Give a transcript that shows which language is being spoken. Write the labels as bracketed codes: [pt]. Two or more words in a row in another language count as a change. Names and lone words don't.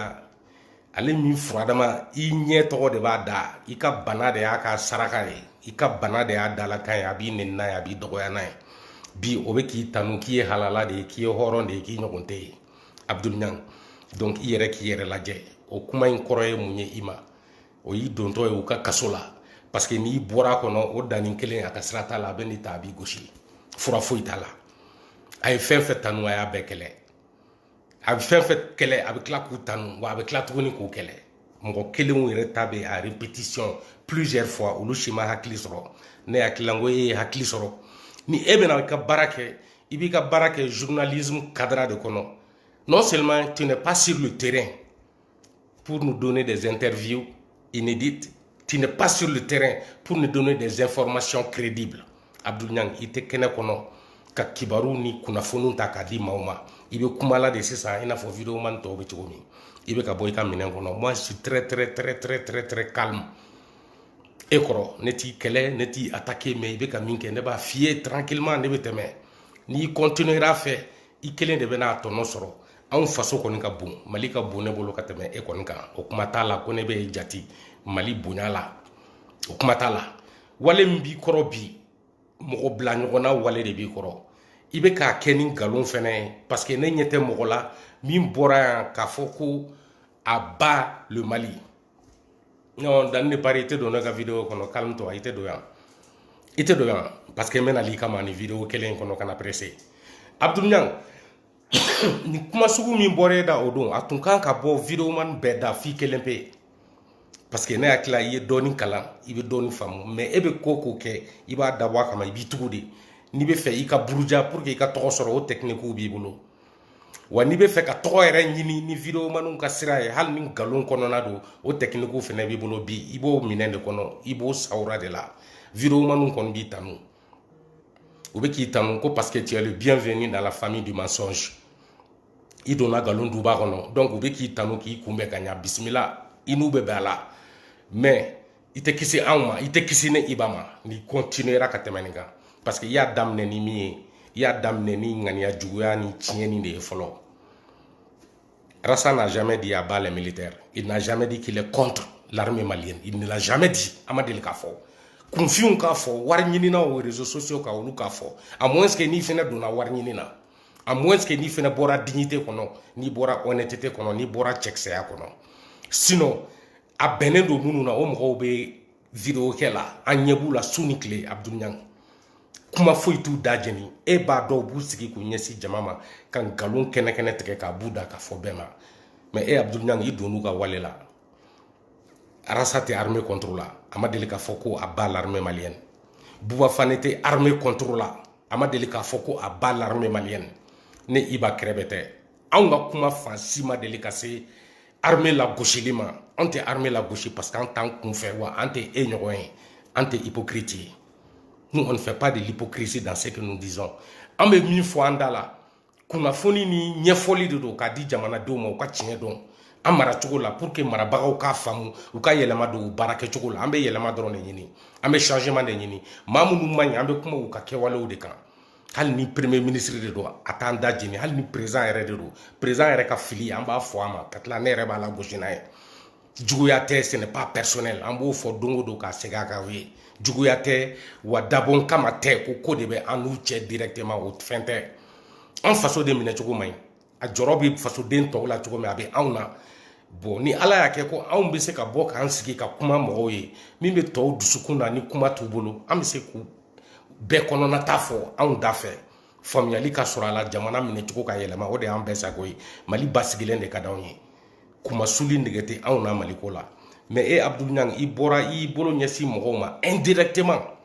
[bm] la ale min furadama i ɲɛ tɔgɔ de b'a da i ka bana de y'a ka saraka ye i ka bana de y'a dalakan ye a b'i nɛni n'a ye a b'i dɔgɔya n'a ye bi o bɛ k'i tanu k'i ye halala de ye k'i ye hɔrɔn de ye k'i ɲɔgɔn tɛ ye Abdul Nyang donc i yɛrɛ k'i yɛrɛ lajɛ o kuma in kɔrɔ ye mun ye i ma o y'i dontɔ ye u ka kaso la [fr] parce que [bm] n'i bɔra kɔnɔ o danni kelen a ka sira t'a la a bɛ n'i ta a b'i gosi fura foyi t'a la a ye fɛn fɛn tanu a y'a bɛɛ kɛlɛ a bɛ fɛn fɛn kɛlɛ a bɛ tila k'u tanu wa a bɛ tila tuguni k'u kɛlɛ mɔgɔ kelenw yɛrɛ ta bɛ a [fr] répétition plusieurs fois [bm] olu si ma hakili sɔrɔ ne hakili la n ko e ye hakili sɔrɔ ni e bɛna i ka baara kɛ i b'i ka baara kɛ [fr] journalisme cadre [bm] de kɔnɔ [fr] non seulement tu n'es pas sur le terrain pour nous donner des interviews inédites tu n'es pas sur le terrain pour nous donner des informations crédibles [bm] Abdul Nyang i tɛ kɛnɛ kɔnɔ ka kibaru ni kunnafoniw ta k'a di maaw ma i bɛ kuma la de sisan i n'a fɔ vidéo man tɔw bɛ cogo min i bɛ ka bɔ i ka minɛn kɔnɔ [fr] moi je suis très calme [bm] e kɔrɔ ne t'i kɛlɛ ne t'i attaquer mais i bɛ ka min kɛ ne b'a f'i ye tranquillement ne bɛ tɛmɛ n'i continuera fɛ i kelen de bɛ n'a tɔnɔ sɔrɔ anw faso kɔni ka bon Mali ka bon ne bolo ka tɛmɛ e kɔni kan o kuma t'a la ko ne bɛ jati Mali bonya la o kuma t'a la wale min b'i kɔrɔ bi mɔgɔ bila ɲɔgɔnna wale de b'i kɔrɔ i bɛ k'a kɛ ni nkalon fɛnɛ ye [fr] parce que [bm] ne ɲɛ tɛ mɔgɔ la min bɔra yan k'a fɔ ko a [fr] bat le Mali [bm] non Dani ne pari i tɛ don ne ka vidéo kɔnɔ [fr] calme toi [bm] i tɛ don yan [fr] parce que [bm] n bɛna l'i kama ni vidéo kelen in kɔnɔ kana pressé Abdul Nyang ni kuma sugu min bɔra e da o don a tun kan ka bɔ vidéo man bɛɛ da f'i kelen pe [fr] parce que [bm] ne hakili la i ye dɔɔni kalan i bɛ dɔɔni faamu mais e bɛ ko kɛ i b'a dabɔ a kama i b'i tugu de n'i bɛ fɛ i ka buruja [fr] pour que [bm] i ka tɔgɔ sɔrɔ o technique b'i bolo wa n'i bɛ fɛ ka tɔgɔ yɛrɛ ɲini ni vidéo manw ka sira ye hali ni nkalon kɔnɔna don o technique fɛnɛ b'i bolo bi i b'o minɛn de kɔnɔ i b'o sawura de la vidéo manw kɔni b'i tanu u bɛ k'i tanu ko [fr] parce que tu es le bienvenu dans la famille du mensonge [bm] i donna nkalon duba kɔnɔ donc u bɛ k'i tanu k'i kunbɛn ka ɲa bisimila i n'u bɛ bɛn a la mais i tɛ kisi anw ma i tɛ kisi ne Iba ma ni continuera ka tɛmɛ nin kan [fr] parce que [bm] i y'a daminɛ ni min ye i y'a daminɛ ni ŋaniya juguya ni tiɲɛni de ye fɔlɔ [fr] Rassa n'a jamais dit à bas les militaires il n'a jamais dit qu'il est contre l'armée malienne il ne l'a jamais dit [bm] a ma deli k'a fɔ kunfinw k'a fɔ wari ɲinina [fr] aux réseaux sociaux [bm] ka olu k'a fɔ [fr] à moins que [bm] n'i fɛnɛ donna wari ɲini na [fr] à moins que [bm] n'i fɛnɛ bɔra dignité kɔnɔ n'i bɔra honnêteté kɔnɔ n'i bɔra cɛkisɛya kɔnɔ sinon a bɛnnen don minnu na o mɔgɔw bɛ vidéo kɛ la an ɲɛ b'u la su ni tile Abdul Nyang kuma foyi t'u da jeni e b'a dɔw b'u sigi k'u ɲɛsin jama ma ka nkalon kɛnɛ tigɛ k'a b'u da k'a fɔ bɛɛ ma mais e Abdul Nyang i donn'u ka wale la Rassa tɛ [fr] armée contre [bm] la a ma deli k'a fɔ ko a [fr] bat l'armée malienne [bm] Bouba Fane tɛ [fr] armée contre [bm] la a ma deli k'a fɔ ko a [fr] bat l'armée malienne [bm] ne Iba kɛrɛbɛ tɛ anw ka kuma fan si ma deli ka se armée la gosili ma an tɛ armée la gosi [fr] parce que [bm] an t'an kunfɛ wa an tɛ e ɲɔgɔn ye an tɛ hypocrite ye [fr] nous on ne fait pas de l'hypocrisie dans ce que nous disons [bm] an bɛ min fɔ an da la kunnafoni ni ɲɛfɔli de don k'a di jamanadenw ma u ka tiɲɛ dɔn an maracogo la [fr] pour que [bm] marabagaw k'a faamu u ka yɛlɛma don u baara kɛcogo la an bɛ yɛlɛma dɔrɔn de ɲini an bɛ changement de ɲini maa minnu man ɲi an bɛ kuma u ka kɛwalew de kan hali ni [fr] premier ministre [bm] de don a t'an da jeni hali ni président yɛrɛ de don président yɛrɛ ka fili an b'a fɔ a ma ka tila ne yɛrɛ b'a la gosi n'a ye juguya tɛ [fr] ce n'est pas personnel [bm] an b'o fɔ don o don k'a segin a kan o ye juguya tɛ wa dabɔ kama tɛ ko de bɛ an n'u cɛ directement o fɛn tɛ an faso de minɛ cogo man ɲi a jɔrɔ bɛ fasoden tɔw la cogo min a bɛ anw na bon ni ala y'a kɛ ko anw bɛ se ka bɔ k'an sigi ka kuma mɔgɔw ye min bɛ tɔw dusukun na ni kuma t'u bolo an bɛ se k'u bɛɛ kɔnɔna ta fɔ anw da fɛ faamuyali ka sɔrɔ a la jamana minɛcogo ka yɛlɛma o de y'an bɛɛ sago ye mali basigilen de ka d'anw ye kuma suli nege tɛ anw na maliko la mais Abdul Niang i bɔra i bolo ɲɛsin mɔgɔw ma indirectement